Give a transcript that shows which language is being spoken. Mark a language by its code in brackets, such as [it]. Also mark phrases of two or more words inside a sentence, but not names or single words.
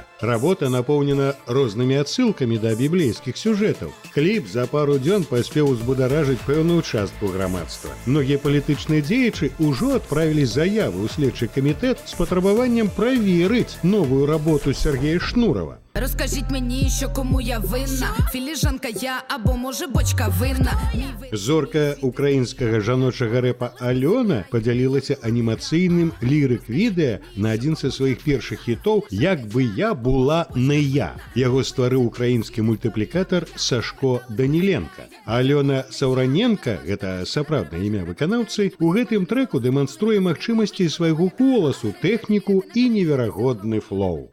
[be] Работа напоўнена рознымі адсылкамі да біблейскіх сюжэтаў. Кліп за пару дзён паспеў узбударажыць пэўную частку грамадства. Многія палітычныя дзеячы ўжо адправілі заяву ў следчы камітэт з патрабаваннем праверыць новую работу Сергея Шнурова. [uk] Розкажіть мені, що кому я винна. Філіжанка я або може бочка винна. [be] Зорка украінскага жаночага рэпа Алёна падзялілася анімацыйным лірык-відэа на адзін са сваіх першых хітоў [uk] «Як бы я була не я». [be] Яго стварыў украінскі мультыплікатар Сашко Даніленко. Алёна Саўраненко, гэта сапраўднае імя выканаўцы, у гэтым трэку дэманструе магчымасці свайго голасу, тэхніку і неверагодны флоу.